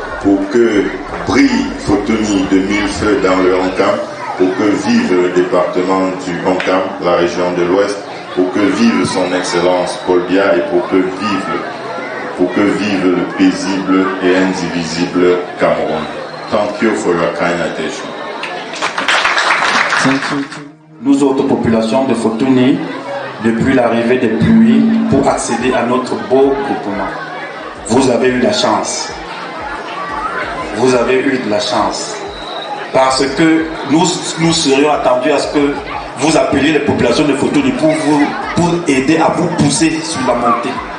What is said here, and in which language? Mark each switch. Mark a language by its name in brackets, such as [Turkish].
[French] Pour que brille Fotoni de mille feux dans le Ankam, pour que vive le département du Ankam, la région de l'Ouest, pour que vive son excellence Paul Biya et pour que vive le paisible et indivisible Cameroun. [English] Thank you for your kind attention. [French] Nous autres populations de Fotoni, depuis l'arrivée des pluies, pour accéder à notre beau groupement, vous avez eu la chance. Vous avez eu de la chance. Parce que nous serions attendus à ce que vous appeliez les populations de Fotoni pour aider à vous pousser sur la montée.